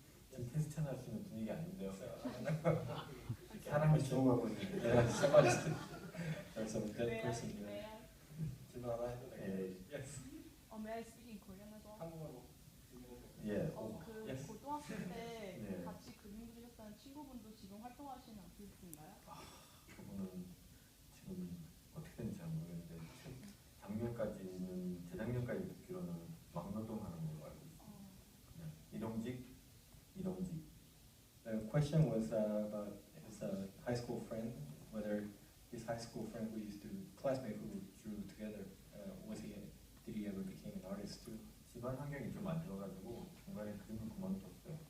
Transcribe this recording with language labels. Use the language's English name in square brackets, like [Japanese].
[Korean] 지금 퀘스천 할 수 있는 분위기 아닌데요. 사람을 지목하고 있는데. [English] Yeah, somebody's there's a dead person here. [Korean] 질문 하나 해도 예. 돼요? [English] Yes. May I speak in Korean as well? [Korean] 한국어로. 예. 그 [English] Yes. [Korean] 고등학교 때 네. 같이 그림 그리셨다는 친구분도 지금 활동하시는 아티스트인가요? 그분은 지금 어떻게 된지 잘 모르겠는데 작년까지는 재작년까지 듣기로는 막노동하는 걸로 알고 있어요. 그냥 일용직. [English] The question was about his high school friend, whether his high school friend who used to classmate who drew together, did he ever became an artist too? [Korean] 집안 환경이 좀 안 좋아가지고 중간에 그림을 그만뒀어요.